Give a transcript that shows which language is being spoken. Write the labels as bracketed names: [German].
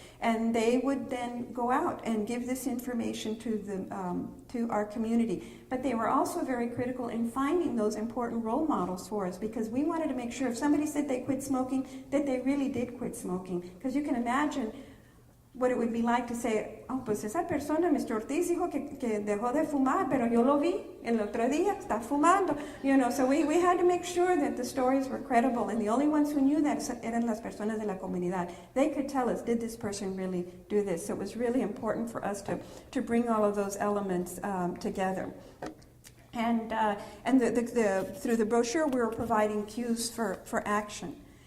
[English] And they would then go out and give this information to our community. But they were also very critical in finding those important role models for us, because we wanted to make sure if somebody said they quit smoking, that they really did quit smoking. Because you can imagine what it would be like to say, oh, [Spanish] pues esa persona, [English] Mr. [Spanish] Ortiz, dijo que dejó de fumar, pero yo lo vi el otro día, está fumando. [English] You know, so we had to make sure that the stories were credible, and the only ones who knew that [Spanish] eran las personas de la comunidad. [English] They could tell us, did this person really do this? So it was really important for us to bring all of those elements together. And through the brochure, we were providing cues for action.